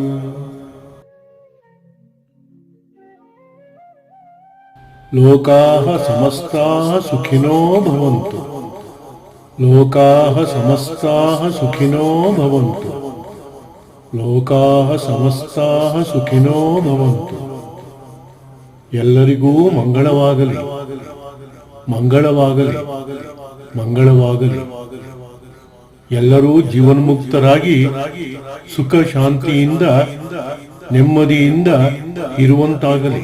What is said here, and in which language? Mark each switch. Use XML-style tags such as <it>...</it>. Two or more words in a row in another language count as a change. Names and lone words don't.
<sa>ಲೋಕಾಃ ಸಮಸ್ತಾಃ ಸುಖಿನೋ ಭವಂತು. ಲೋಕಾಃ ಸಮಸ್ತಾಃ ಸುಖಿನೋ ಭವಂತು. ಲೋಕಾಃ ಸಮಸ್ತಾಃ ಸುಖಿನೋ ಭವಂತು.</sa> <kn>ಎಲ್ಲರಿಗೂ ಮಂಗಳವಾಗಲಿ, ಮಂಗಳವಾಗಲಿ, ಮಂಗಳವಾಗಲಿ. ಎಲ್ಲರೂ ಜೀವನ್ಮುಕ್ತರಾಗಿ ಸುಖ ಶಾಂತಿಯಿಂದ ನೆಮ್ಮದಿಯಿಂದ ಇರುವಂತಾಗಲಿ.</kn>